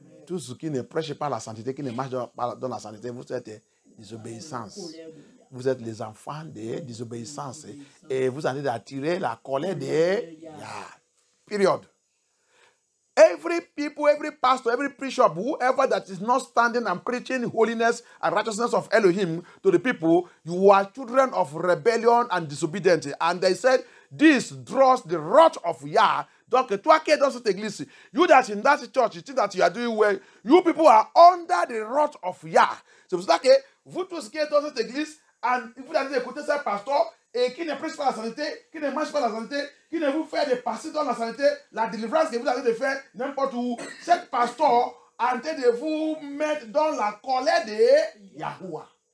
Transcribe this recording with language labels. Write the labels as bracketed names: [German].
[French] Tout ce qui ne prêche pas la sainteté, qui ne marche pas dans la sainteté, vous êtes désobéissance. Vous êtes les enfants de désobéissance. Et vous allez attirer la colère de Yah. [English] Period. Every people, every pastor, every bishop, whoever that is not standing and preaching holiness and righteousness of Elohim to the people, you are children of rebellion and disobedience. And they said, this draws the wrath of Yah. [French] Donc, toi qui es dans cette église, [English] you that in that church, you think that you are doing well, you people are under the wrath of Yah. [French] C'est pour ça que vous tous qui êtes dans cette église, et vous allez écouter ce pasteur et qui ne prêche pas la sainteté, qui ne mange pas la sainteté, qui ne vous fait de passer dans la sainteté, la délivrance que vous allez de faire n'importe où. Cet pasteur en train de vous mettre dans la colère de Yahuwah.